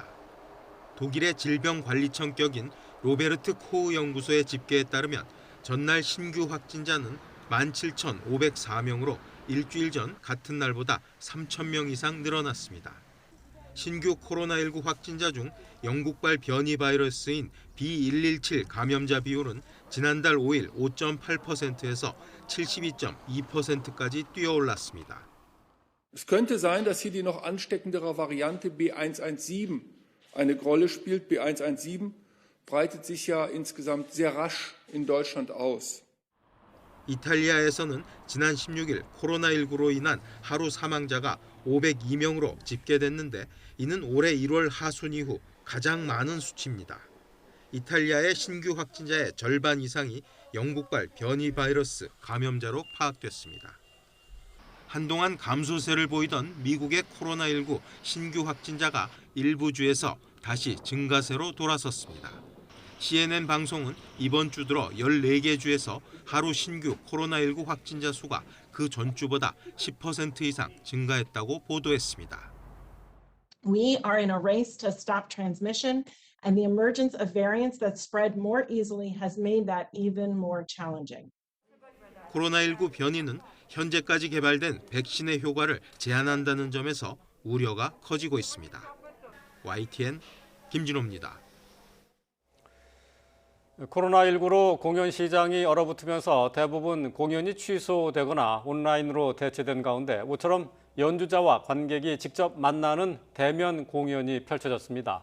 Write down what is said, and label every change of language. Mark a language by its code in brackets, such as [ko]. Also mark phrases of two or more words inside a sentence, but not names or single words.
[ko] 독일의 질병관리청 격인 로베르트 코흐 연구소의 집계에 따르면 전날 신규 확진자는 17,504명으로 일주일 전 같은 날보다 3,000명 이상 늘어났습니다. 신규 코로나19 확진자 중 영국발 변이 바이러스인 B117 감염자 비율은 지난달 5일 5.8%에서 72.2%까지 뛰어올랐습니다. [de] Es könnte sein, dass hier die noch ansteckendere Variante B117 eine Rolle spielt. B117 breitet sich ja insgesamt sehr rasch in Deutschland aus. [ko] 이탈리아에서는 지난 16일 코로나19로 인한 하루 사망자가 502명으로 집계됐는데 이는 올해 1월 하순 이후 가장 많은 수치입니다. 이탈리아의 신규 확진자의 절반 이상이 영국발 변이 바이러스 감염자로 파악됐습니다. 한동안 감소세를 보이던 미국의 코로나19 신규 확진자가 일부 주에서 다시 증가세로 돌아섰습니다. CNN 방송은 이번 주 들어 14개 주에서 하루 신규 코로나19 확진자 수가 그 전주보다 10% 이상 증가했다고 보도했습니다. [en] We are in a race to stop transmission, and the emergence of variants that spread more easily has made that even more challenging. [ko] 코로나19 변이는 현재까지 개발된 백신의 효과를 제한한다는 점에서 우려가 커지고 있습니다. YTN 김진호입니다. 코로나19로 공연 시장이 얼어붙으면서 대부분 공연이 취소되거나 온라인으로 대체된 가운데 모처럼 연주자와 관객이 직접 만나는 대면 공연이 펼쳐졌습니다.